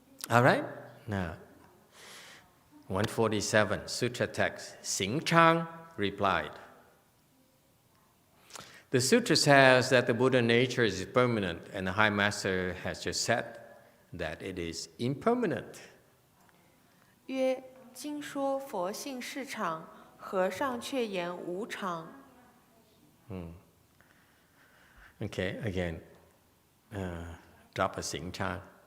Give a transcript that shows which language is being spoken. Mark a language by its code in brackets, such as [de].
[en] All right? Now, 147, Sutra text. Xíng Chāng replied, the sutra says that the Buddha nature is permanent, and the High Master has just said that it is impermanent. [zh] 曰：经说佛性是常，和尚却言无常。 [en] Okay, again, drop a Xíng Chāng.